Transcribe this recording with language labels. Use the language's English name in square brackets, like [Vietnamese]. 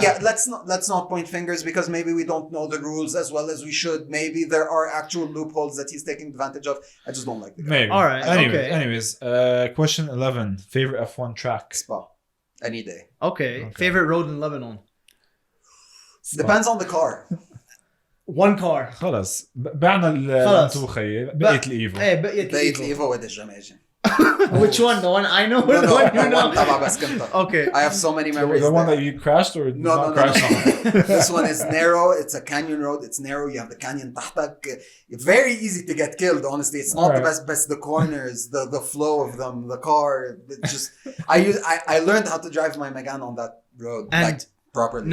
[English] Let's not point fingers because maybe we don't know the rules as well as we should. Maybe there are actual loopholes that he's taking advantage of. I just don't like the guy. Maybe. All right. Anyways, question 11: favorite F1 track? Spa, any day. Okay. Favorite road in Lebanon? Depends on the car. One car. [Arabic] خلاص بعنا الانتو خيي بقيت الايفو. بقيت الايفو [English] with [Arabic] الجماجم. [English] Which one? The one I know or the one you know? [Arabic] تبع بسكنتا. [English] Okay. I have so many memories. The one that you crashed or no. crashed on? This one is narrow. It's a canyon road. It's narrow. You have the canyon [Arabic] تحتك. [English] Very easy to get killed. Honestly, it's not the best. The corners, the flow of them, the car. Just I learned how to drive my Megane on that road like properly.